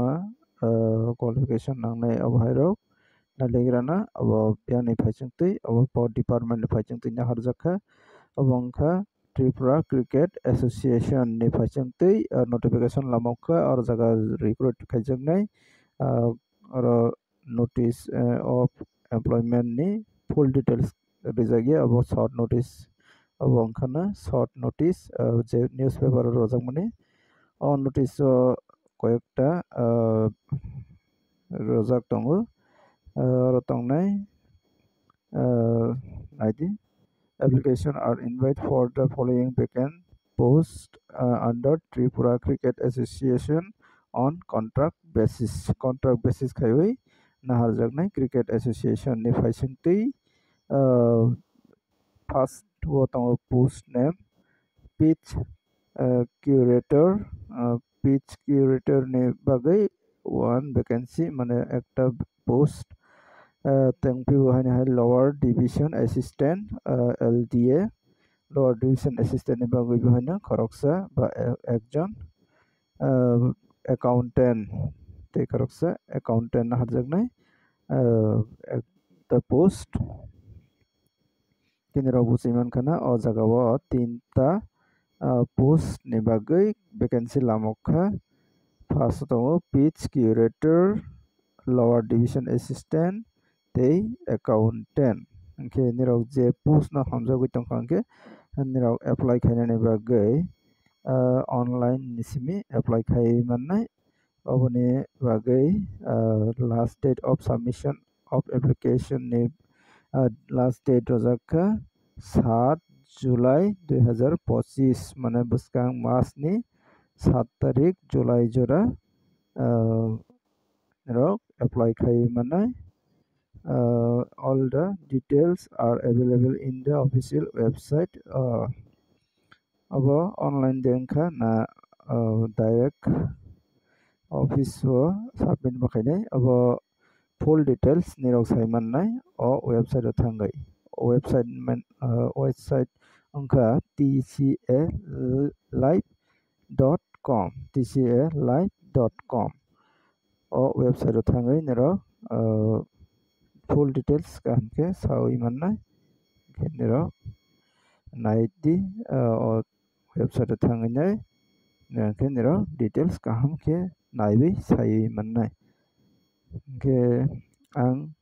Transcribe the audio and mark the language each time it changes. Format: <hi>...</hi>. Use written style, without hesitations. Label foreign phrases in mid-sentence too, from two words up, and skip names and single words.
<trp>qualification nangnai abhairok naligrana abo piani phaichung tei abo</trp> <en>power department</en> <trp>ni phaichung tei naharjakha abongkha Tripura Cricket Association ni phaichung tei notification lamokha or jaga recruit khaijaknai oro</trp> <en>notice of employment</en> <trp>ni</trp> <en>full details</en> <trp>rijagi abo</trp> <en>short notice</en> <trp>abongkhana</trp> <en>short notice</en> <trp>je newspaper rojakmani o notice কয়েকটা রোজাক tongo tongnai ID</trp> <en>application are invited for the following vacant post under Tripura Cricket Association on contract basis</en> <trp>khaiwi naharjaknai cricket association ni phaichungtei first wo tongo</trp> <en>post name pitch</en> <trp>curator ni bagai</trp> <en>one vacancy</en> <trp>mane ekta post tengpiu haine hai</trp> <en>lower division assistant LDA lower division assistant</en> <trp>ni bagai haine khoroksa ba ekjon accountant te khoroksa accountant na harjaknai</trp> <en>the post</en> <trp>kinira busiman khana o jagao tinta post ni bagai vacancy lamokha first tongo</trp> <en>pitch curator lower division assistant</en> <trp>tei accountant ke nirok je post na hamjagoi tongkha nirok apply khainani bagai online nisimi apply khaimannai oboni bagai</trp> <en>last date of submission of application</en> <trp>ni</trp> <en>last date</en> <trp>rojakha 7 July 2025 mane buskang mas ni 7 tarik July jora rok apply khaimanai</trp> <en>all the details are available in the official website</en> <trp>abo online dengkha na</trp> <en>direct office</en> <trp>o submit bakhainai abo</trp> <en>full details</en> <trp>nirok saimannai o website o thangai website angkha tcalive.com o website o thangai nirok</trp> <en>full details</en> <trp>kahamke sawi mannai nirok naidi o website o thangai nirok details kahamke naibi sai mannai ke ang</trp>